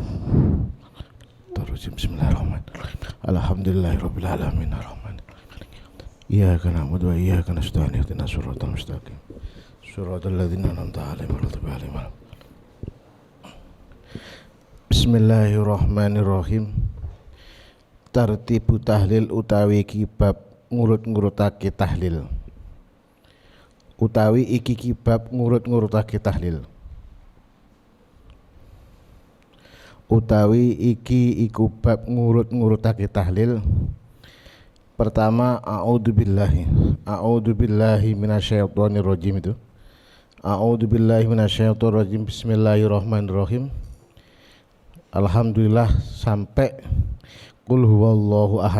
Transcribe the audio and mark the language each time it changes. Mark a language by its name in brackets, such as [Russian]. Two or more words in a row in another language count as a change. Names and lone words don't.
[Arabic] بسم الله الرحمن الرحيم. الحمد لله رب العالمين الرحمن. إياك نعبد وإياك نستعين اهدنا الصراط المستقيم. صراط الذين أنعمت عليهم غير المغضوب عليهم. بسم الله الرحمن الرحيم. [Javanese] Tartibu tahlil utawi kibab ngurut-ngurutake tahlil. Utawi iki kibab ngurut-ngurutake tahlil. Utawi iki iku bab ngurut-ngurutake tahlil. [Arabic] Pertama, أعوذ بالله من الشيطان الرجيم itu. أعوذ بالله من الشيطان الرجيم. بسم الله الرحمن الرحيم. Alhamdulillah sampai قل هو الله أحد.